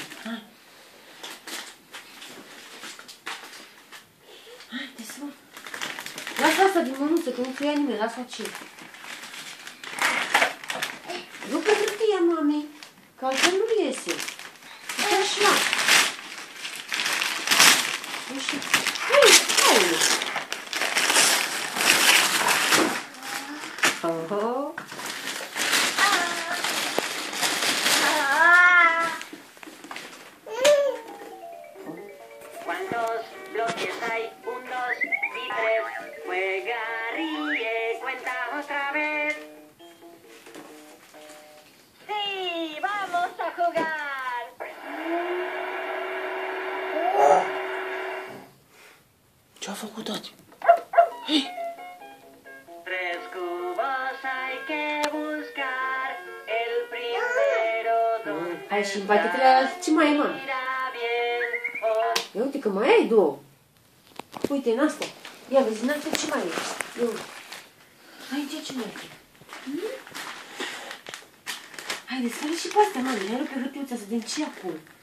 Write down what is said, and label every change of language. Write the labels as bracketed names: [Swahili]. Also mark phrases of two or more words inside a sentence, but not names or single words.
[Romanian] Hai. Hai, desfă. Lasă asta din mânuță, că nu ți-o ia nimeni, lasă ce. Rupe hârtia, mami, că altfel nu iese. Uite așa. Uite. Hai. Oh. [Spanish] ¿Cuántos bloques hay? 1, 2 y 3. Juega, ríe, cuenta otra vez. Sí, vamos a jugar. [Romanian] Ce-a făcut, tati? [Spanish] Tres cubos hay que buscar. El primero donde [Romanian] Hai și în pachetele alea, ce mai e, mami? Ia uite că mai ai două. Uite, în astea. Ia vezi, în astea ce mai e? Ia uite. Aici ce mai e? Hai, desfără și pe astea, mami. Ia rupe hârtiuța să vedem ce e acolo.